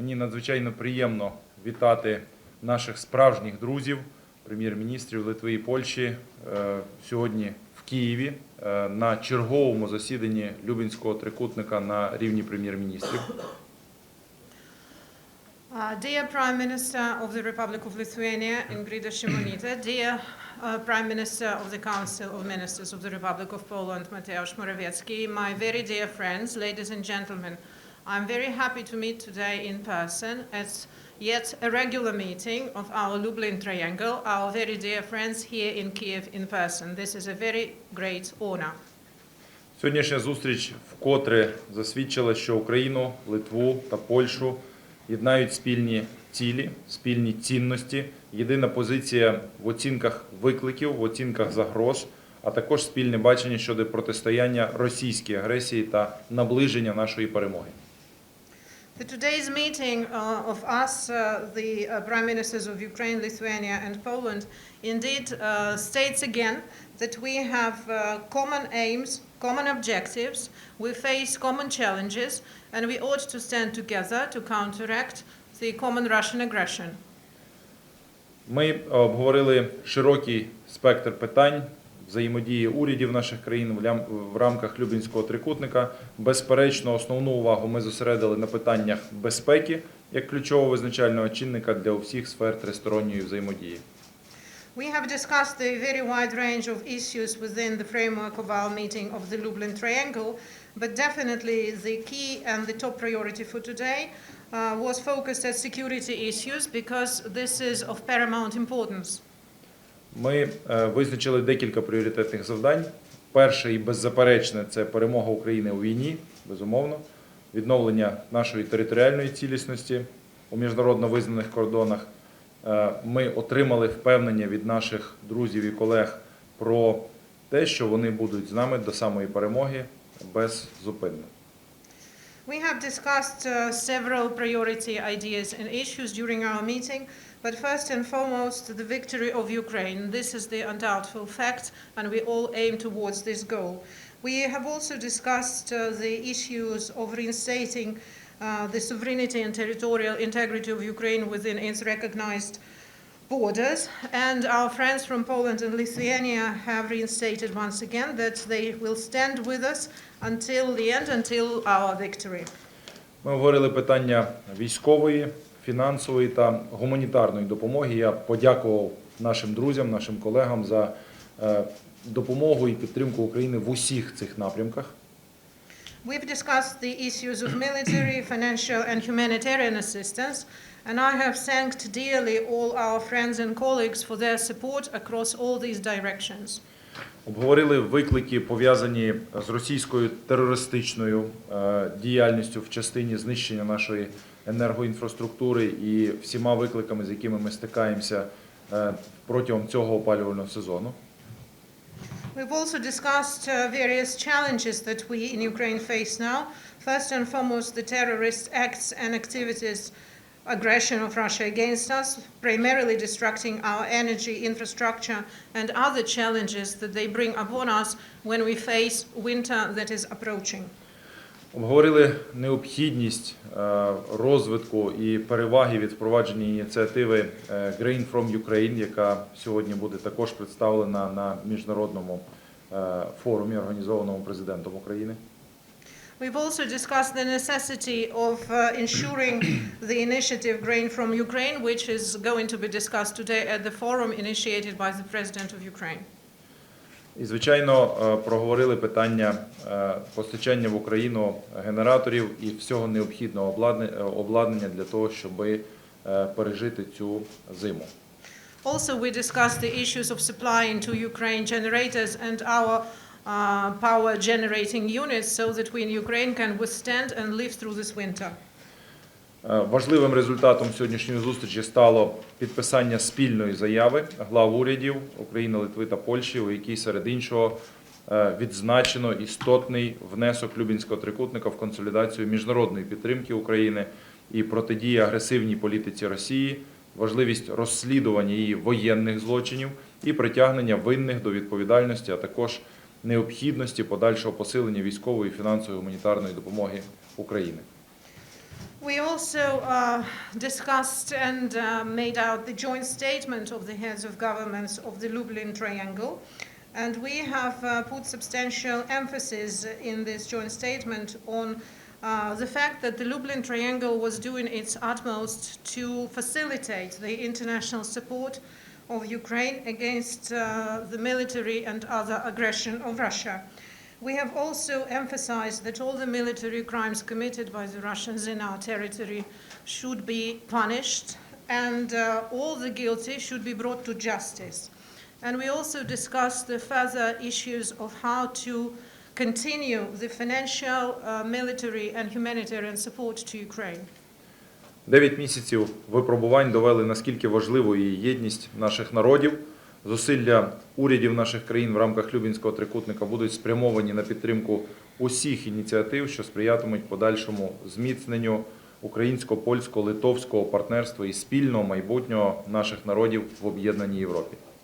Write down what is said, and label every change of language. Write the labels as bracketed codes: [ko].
[uk] надзвичайно приємно вітати наших справжніх друзів, прем'єр-міністрів Литви і Польщі, сьогодні в Києві на черговому засіданні Люблінського трикутника на рівні прем'єр-міністрів. [en] Dear Prime Minister of the Republic of Lithuania, Ingrida Šimonytė, dear Prime Minister of the Council of Ministers of the Republic of Poland, Mateusz Morawiecki, my very dear friends, ladies and gentlemen, I'm very happy to meet today in person at yet a regular meeting of our Lublin Triangle, our very dear friends here in Kiev in person. This is a very great honor. [uk] Сьогоднішня зустріч вкотре засвідчила, що Україну, Литву та Польщу єднають спільні цілі, спільні цінності, єдина позиція в оцінках викликів, в оцінках загроз, а також спільне бачення щодо протистояння російській агресії та наближення нашої перемоги. [en] Today's meeting of us, the Prime Ministers of Ukraine, Lithuania and Poland, indeed states again that we have common aims, common objectives, we face common challenges, and we ought to stand together to counteract the common Russian aggression. [uk] Ми обговорили широкий спектр питань взаємодії урядів наших країн в рамках Люблінського трикутника. Безперечно, основну увагу ми зосередили на питаннях безпеки як ключового визначального чинника для усіх сфер тристоронньої взаємодії. [en] We have discussed a very wide range of issues within the framework of our meeting of the Lublin Triangle, but definitely the key and the top priority for today was focused at security issues because this is of paramount importance. [uk] Ми визначили декілька пріоритетних завдань. Перше і беззаперечне – це перемога України у війні, безумовно, відновлення нашої територіальної цілісності у міжнародно визнаних кордонах. Ми отримали впевнення від наших друзів і колег про те, що вони будуть з нами до самої перемоги беззупинно. [en] We have discussed several priority ideas and issues during our meeting, but first and foremost, the victory of Ukraine. This is the undoubtful fact, and we all aim towards this goal. We have also discussed the issues of reinstating the sovereignty and territorial integrity of Ukraine within its recognized borders, and our friends from Poland and Lithuania have reinstated once again that they will stand with us until the end, until our victory. [uk] Ми говорили питання військової, фінансової та гуманітарної допомоги. Я подякував нашим друзям, нашим колегам за допомогу і підтримку України в усіх цих напрямках. [en] We've discussed the issues of military, financial and humanitarian assistance, and I have thanked dearly all our friends and colleagues for their support across all these directions. [uk] Обговорили виклики, пов'язані з російською терористичною діяльністю в частині знищення нашої енергоінфраструктури і всіма викликами, з якими ми стикаємося протягом цього опалювального сезону. [en] We've also discussed various challenges that we in Ukraine face now. First and foremost, the terrorist acts and activities, aggression of Russia against us, primarily destructing our energy infrastructure and other challenges that they bring upon us when we face winter that is approaching. [uk] Обговорили необхідність розвитку і переваги від впровадження ініціативи Grain from Ukraine, яка сьогодні буде також представлена на міжнародному форумі, організованому президентом України. [en] We've also discussed the necessity of ensuring the initiative Grain from Ukraine, which is going to be discussed today at the forum initiated by the President of Ukraine. [uk] І, звичайно, проговорили питання постачання в Україну генераторів і всього необхідного обладнання для того, щоб пережити цю зиму. [en] Also, we discussed the issues of supplying to Ukraine generators and our power generating units so that we in Ukraine can withstand and live through this winter. [uk] Важливим результатом сьогоднішньої зустрічі стало підписання спільної заяви глав урядів України, Литви та Польщі, у якій серед іншого відзначено істотний внесок Люблінського трикутника в консолідацію міжнародної підтримки України і протидії агресивній політиці Росії, важливість розслідування її воєнних злочинів і притягнення винних до відповідальності, а також необхідності подальшого посилення військової, фінансової, гуманітарної допомоги України. [en] We also discussed and made out the joint statement of the heads of governments of the Lublin Triangle. And we have put substantial emphasis in this joint statement on the fact that the Lublin Triangle was doing its utmost to facilitate the international support of Ukraine against the military and other aggression of Russia. We have also emphasized that all the military crimes committed by the Russians in our territory should be punished, and all the guilty should be brought to justice. And we also discussed the further issues of how to continue the financial, military and humanitarian support to Ukraine. [uk] 9 місяців випробувань довели, наскільки важливою є єдність наших народів. Зусилля урядів наших країн в рамках Люблінського трикутника будуть спрямовані на підтримку усіх ініціатив, що сприятимуть подальшому зміцненню українсько-польського, литовського партнерства і спільного майбутнього наших народів в об'єднаній Європі.